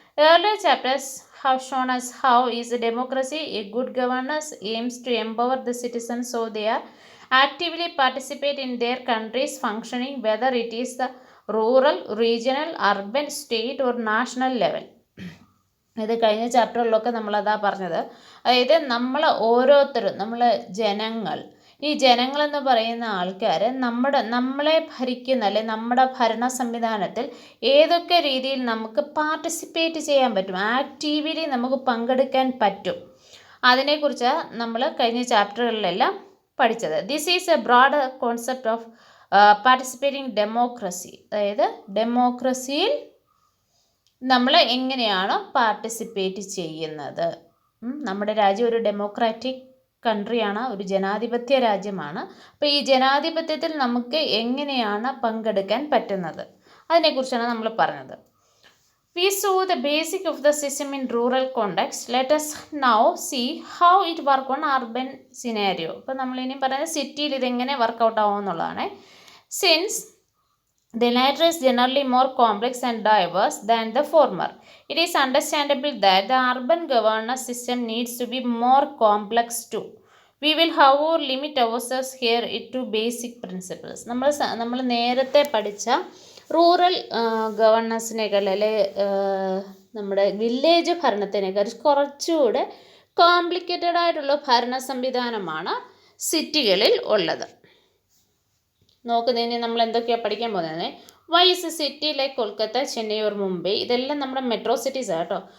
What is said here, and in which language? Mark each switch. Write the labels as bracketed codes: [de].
[en] Earlier chapters have shown us how is a democracy a good governance aims to empower the citizens so they are actively participate in their country's functioning, whether it is the rural, regional, urban, state or national level. [ml] ഇത് കഴിഞ്ഞ ചാപ്റ്ററിലൊക്കെ നമ്മളതാ പറഞ്ഞത്. അതായത് ഓരോരുത്തരും, ജനങ്ങൾ, ഈ ജനങ്ങളെന്ന് പറയുന്ന ആൾക്കാർ നമ്മളെ ഭരിക്കുന്ന, അല്ലെ നമ്മുടെ ഭരണ സംവിധാനത്തിൽ ഏതൊക്കെ രീതിയിൽ നമുക്ക് പാർട്ടിസിപ്പേറ്റ് ചെയ്യാൻ പറ്റും, ആക്റ്റീവ്ലി നമുക്ക് പങ്കെടുക്കാൻ പറ്റും, അതിനെക്കുറിച്ച് നമ്മൾ കഴിഞ്ഞ ചാപ്റ്ററുകളിലെല്ലാം പഠിച്ചത്. [en] This is a broad concept of participating democracy. [ml] അതായത് ഡെമോക്രസിയിൽ നമ്മൾ എങ്ങനെയാണ് പാർട്ടിസിപ്പേറ്റ് ചെയ്യുന്നത്. നമ്മുടെ രാജ്യം ഒരു ഡെമോക്രാറ്റിക് കൺട്രിയാണ്, ഒരു ജനാധിപത്യ രാജ്യമാണ്. അപ്പോൾ ഈ ജനാധിപത്യത്തിൽ നമുക്ക് എങ്ങനെയാണ് പങ്കെടുക്കാൻ പറ്റുന്നത്, അതിനെക്കുറിച്ചാണ് നമ്മൾ പറഞ്ഞത്. [en] We saw the basic of the system in rural context. Let us now see how it work on urban scenario. [ml] അപ്പോൾ നമ്മളിനി പറയുന്നത് സിറ്റിയിൽ ഇതെങ്ങനെ വർക്കൗട്ട് ആവും എന്നുള്ളതാണ്. [en] Since The latter is generally more complex and diverse than the former. It is understandable that the urban governance system needs to be more complex too. We will, however, limit ourselves here to basic principles. [ml] നമ്മൾ നേരത്തെ പഠിച്ച rural ഗവർണൻസിനേക്കാൾ അല്ലെ നമ്മുടെ village ഭരണത്തിനേക്കാൾ കുറച്ചുകൂടെ complicated ആയിട്ടുള്ള ഭരണ സംവിധാനമാണ് സിറ്റികളിൽ ഉള്ളത്. നോക്കുന്നതിന് നമ്മൾ എന്തൊക്കെയാണ് പഠിക്കാൻ പോകുന്നത്? [en] why is a city like Kolkata, Chennai or Mumbai, [ml] ഇതെല്ലാം നമ്മുടെ മെട്രോ സിറ്റീസ് ആണ് കേട്ടോ.